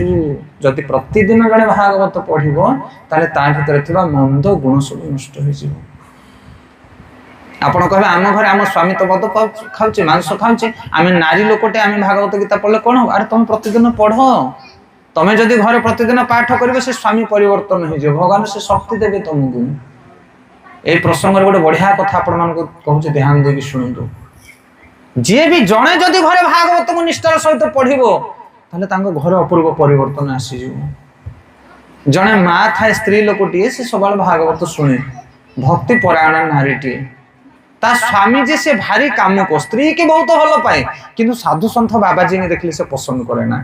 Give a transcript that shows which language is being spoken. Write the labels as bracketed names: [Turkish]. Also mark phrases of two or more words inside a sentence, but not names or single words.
[Odia] ଯଦି ପ୍ରତିଦିନ ଜଣେ ଭାଗବତ ପଢିବ, ତାହେଲେ ତା ଭିତରେ ଥିବା ମନ୍ଦ ଗୁଣ ସବୁ ନଷ୍ଟ ହେଇଯିବ। ଆପଣ କହିବେ ଆମ ଘରେ ଆମ ସ୍ୱାମୀ ତ ମଦ ଖାଉଛି, ମାଂସ ଖାଉଛି, ଆମେ ନାରୀ ଲୋକଟେ, ଆମେ ଭାଗବତ ଗୀତା ପଢିଲେ କଣ ହବ? ଆରେ ତମେ ପ୍ରତିଦିନ ପଢ। ତମେ ଯଦି ଘରେ ପ୍ରତିଦିନ ପାଠ କରିବ, ସେ ସ୍ୱାମୀ ପରିବର୍ତ୍ତନ ହେଇଯିବ, ଭଗବାନ ସେ ଶକ୍ତି ଦେବେ ତମକୁ। ଏଇ ପ୍ରସଙ୍ଗର ଗୋଟେ ବଢ଼ିଆ କଥା ଆପଣଙ୍କୁ କହୁଛି, ଧ୍ୟାନ ଦେଇ ଶୁଣନ୍ତୁ। ଯିଏ ବି ଜଣେ ଯଦି ଘରେ ଭାଗବତକୁ ନିଷ୍ଠାର ସହିତ ପଢିବ, ତାହେଲେ ତାଙ୍କ ଘରେ ଅପୂର୍ବ ପରିବର୍ତ୍ତନ ଆସିଯିବ। ଜଣେ ମା ଥାଏ, ସ୍ତ୍ରୀ ଲୋକଟିଏ, ସେ ସବୁବେଳେ ଭାଗବତ ଶୁଣେ, ଭକ୍ତି ପରାୟଣ ନାରୀଟିଏ। ତା ସ୍ୱାମୀ ଯେ ସେ ଭାରି କାମୁକ, ସ୍ତ୍ରୀ କି ବହୁତ ଭଲ ପାଏ, କିନ୍ତୁ ସାଧୁ ସନ୍ଥ ବାବାଜୀଙ୍କୁ ଦେଖିଲେ ସେ ପସନ୍ଦ କରେ ନା।